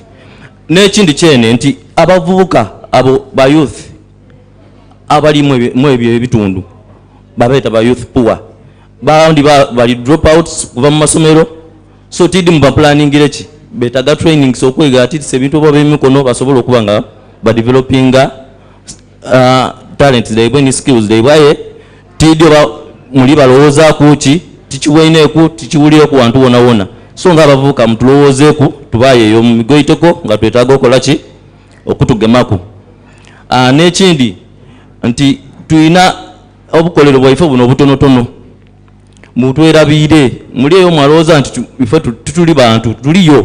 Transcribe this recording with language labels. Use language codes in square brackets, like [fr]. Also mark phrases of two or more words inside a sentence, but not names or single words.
[xog] N'ekindi kyene nti abavubuka abo ba youth abali mu ebyo ebitundu babeeta ba [en] youth poor [xog] bandi bali dropouts kuva mu masomero. So TD mba planning gireki betaga trainings okwega ati ebintu oba bemikono basobola okubanga ba [en] developing talent [xog] zaibwe ni skills zaibwe tidio ba muli balowooza kuki tikiweineku tikiwulireku wantu wona wona so nga abavubuka mutulowoozeeku tubayeeyo mu migoiteko nga twetaaga okola ki okutugemaku n'ekindi nti tulina obukolero bwaife buno obutonotono mutwerabiire muli eyo mwalowooza nti ife tutuli bantu tuliyo